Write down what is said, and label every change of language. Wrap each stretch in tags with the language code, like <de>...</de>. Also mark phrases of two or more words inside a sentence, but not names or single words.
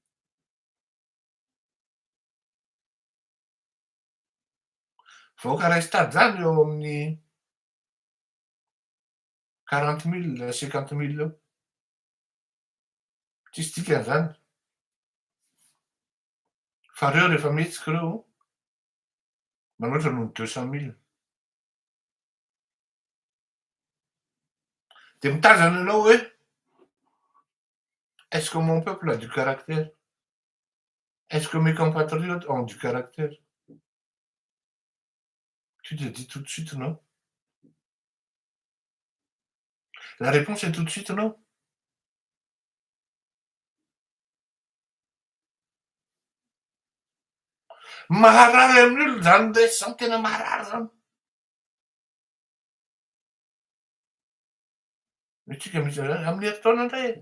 <mg>Vahoaka ray stady zany eo amin'ny 40 000, 50 000 eo. Tsisy dikan'izany. Fa reo rehefa mihetsika reo manoatra noho ny 200 000. De mitazana anao hoe</mg> <fr>est-ce que mon peuple a du caractère? Est-ce que mes compatriotes ont du caractère? Tu te dis tout de suite non. La réponse est tout de suite non.</fr> <mg>Maharary amin'ny olo zany ndesy zany tena maharary zany. Itsika misy zany amin'ny heritaona indray e.</mg>